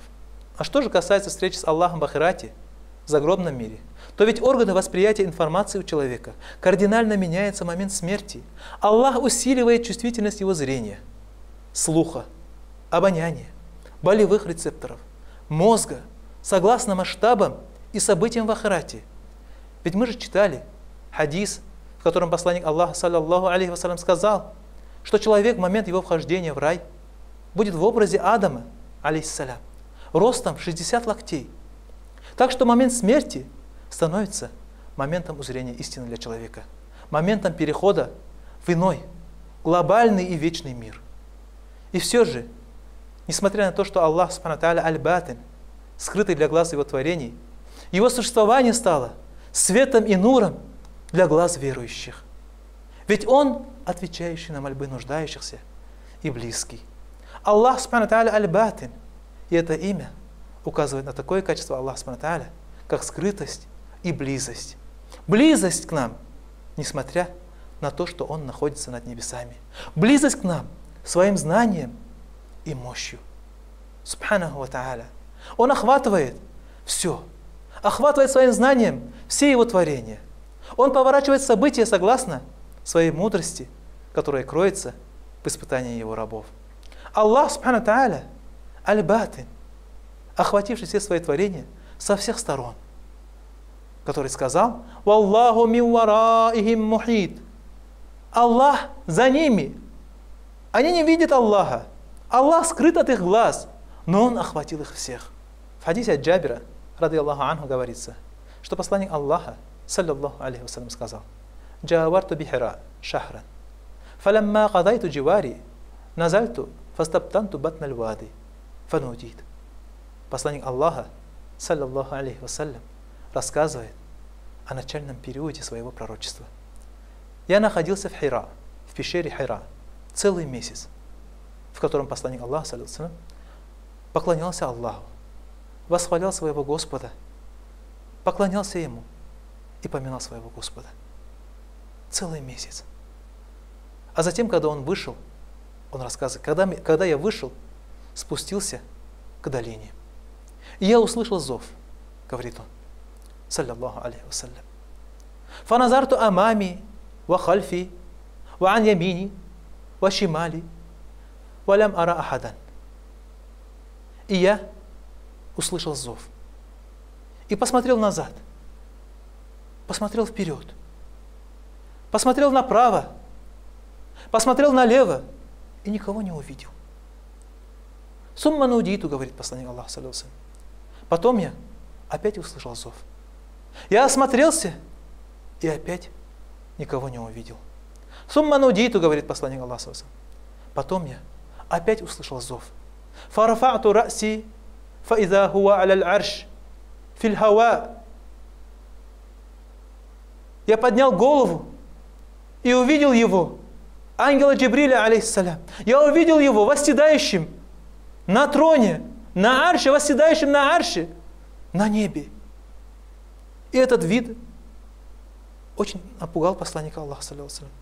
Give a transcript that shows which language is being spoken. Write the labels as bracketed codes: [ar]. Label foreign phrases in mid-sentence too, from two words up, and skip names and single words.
[ru] А что же касается встречи с Аллахом в ахирате, в загробном мире, то ведь органы восприятия информации у человека кардинально меняются в момент смерти. Аллах усиливает чувствительность его зрения, слуха, обоняния, болевых рецепторов, мозга, согласно масштабам и событиям в ахирате. Ведь мы же читали хадис, в котором посланник Аллаха, [ar] صلى الله عليه وسلم, [ru] сказал, что человек в момент его вхождения в рай будет в образе Адама, алейхиссалям, ростом в 60 локтей. Так что момент смерти становится моментом узрения истины для человека, моментом перехода в иной, глобальный и вечный мир. И все же, несмотря на то, что Аллах [ar] سبحانه وتعالى [ru] аль-Батин, скрытый для глаз его творений, его существование стало светом и нуром для глаз верующих. Ведь Он, отвечающий на мольбы нуждающихся и близкий. Аллах [ar] سبحانه وتعالى [ru] аль-Батин, и это имя указывает на такое качество Аллаха [ar] سبحانه وتعالى, [ru] как скрытость и близость. Близость к нам, несмотря на то, что Он находится над небесами. Близость к нам своим знанием и мощью. [ar] سبحانه وتعالى. [ru] Он охватывает все. Охватывает своим знанием все Его творения. Он поворачивает события согласно своей мудрости, которая кроется в испытании Его рабов. Аллах, [ar] سبحانه تعالى, [ru] аль-Батин, охвативший все свои творения со всех сторон, который сказал: [ar] «والله من ورائهم محيط». [ru] Аллах за ними. Они не видят Аллаха. Аллах скрыт от их глаз, но Он охватил их всех. В хадисе от Джабира, [ar] رضي الله عنه, [ru] говорится, что посланник Аллаха, [ar] صلى الله عليه وسلم, [ru] сказал: [ar] «جاورت بحراء شهرا فلما قضيت جواري نزلت فاستبطنت بطن الوادي فنوديت». Посланник Аллаха, صلى الله عليه وسلم, [ru] рассказывает о начальном периоде своего пророчества. «Я находился в Хира, в пещере Хира, целый месяц, в котором посланник Аллаха, [ar] صلى الله عليه وسلم, [ru] поклонялся Аллаху, восхвалял своего Господа, поклонялся Ему и поминал своего Господа. Целый месяц. А затем, когда он вышел, он рассказывает: когда я вышел, спустился к долине. И я услышал зов, говорит он, [ar] صلى الله عليه وسلم. «فنظرت أمامي وخلفي وعن يميني وشمالي ولم أر أحدا». [ru] И я услышал зов. И посмотрел назад, посмотрел вперед, посмотрел направо, посмотрел налево и никого не увидел. [ar] «ثم نوديت», [ru] говорит посланник Аллаха, [ar] صلى الله عليه وسلم. [ru] Потом я опять услышал зов. Я осмотрелся и опять никого не увидел. [ar] «ثم نوديت», [ru] говорит посланник Аллаха, [ar] صلى الله عليه وسلم. [ru] Потом я опять услышал зов. [ar] «فرفعت رأسي, فإذا هو على العرش في الهواء». [ru] Я поднял голову и увидел его, ангела Джибриля, алейхиссалям. Я увидел его восседающим на троне, на арше, восседающим на арше, на небе. И этот вид очень напугал посланника Аллаха, [ar] صلى الله عليه وسلم.